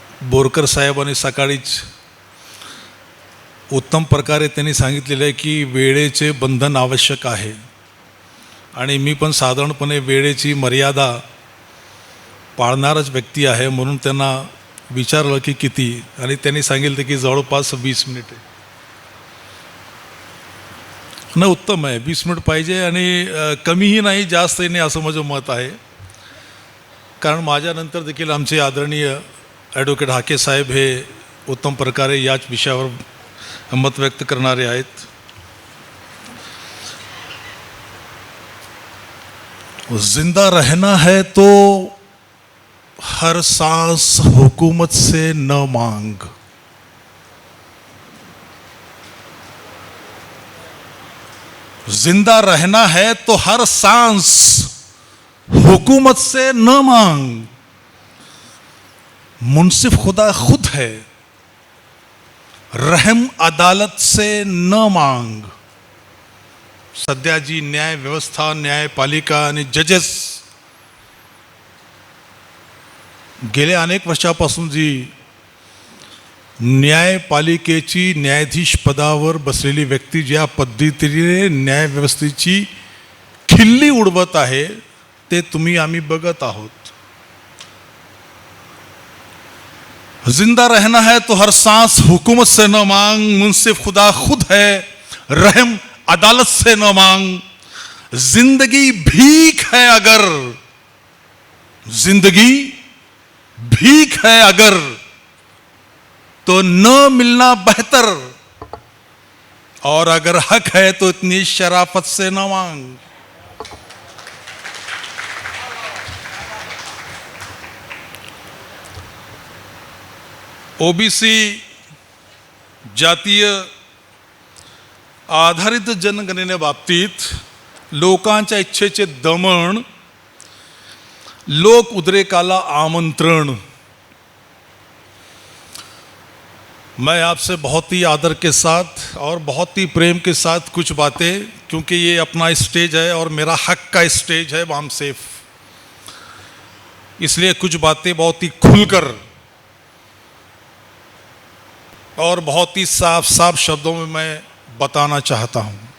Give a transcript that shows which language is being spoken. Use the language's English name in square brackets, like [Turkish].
[Marathi] बोरकर साहेबांनी सकाळीच उत्तम प्रकारे त्यांनी सांगितलेलं आहे की वेळेचे बंधन आवश्यक आहे, आणि मी पण साधारणपणे वेळेची मर्यादा पाळणारच व्यक्ती आहे, म्हणून त्यांना विचारलं की किती, आणि त्यांनी सांगितलं की जवळपास 20 मिनिटे न उत्तम आहे, 20 मिनिट पाहिजे, आणि कमीही नाही जास्तही नाही असं माझं मत आहे। कारण माझ्यानंतर देखील आमचे आदरणीय ॲडव्होकेट हाके साहेब हे उत्तम प्रकारे याच विषयावर मत व्यक्त करणारे आहेत। [Hindi] जिंदा रहना है तो हर सांस हुकूमत से न मांग, जिंदा रहना है तो हर सांस हुकूमत से न मांग, मुंसिफ खुदा खुद है रहम अदालत से न मांग। [Marathi] सध्या जी न्याय व्यवस्था, न्यायपालिका आणि जजेस गेल्या अनेक वर्षापासून जी न्यायपालिकेची न्यायाधीश पदावर बसलेली व्यक्ती ज्या पद्धतीने न्यायव्यवस्थेची खिल्ली उडवत आहे ते तुम्ही आम्ही बघत आहोत। [Hindi] जिंदा रहना है तो हर सांस हुकूमत से न मांग, मुंसिफ खुदा खुद है रहम अदालत से न मांग, जिंदगी भीख है अगर, जिंदगी भीख है अगर तो न मिलना बेहतर, और अगर हक है तो इतनी शराफत से न मांग। [Marathi] OBC जातीय आधारित जनगणनेबाबतीत लोकांच्या इच्छेचे दमन, लोक उद्रेकाला आमंत्रण। [Hindi] मैं आपसे बहुत ही आदर के साथ और बहुत ही प्रेम के साथ कुछ बातें, क्योंकि ये अपना स्टेज है और मेरा हक का स्टेज है बामसेफ, इसलिए कुछ बातें बहुत ही खुलकर और बहुत ही साफ साफ शब्दों में मैं बताना चाहता हूं।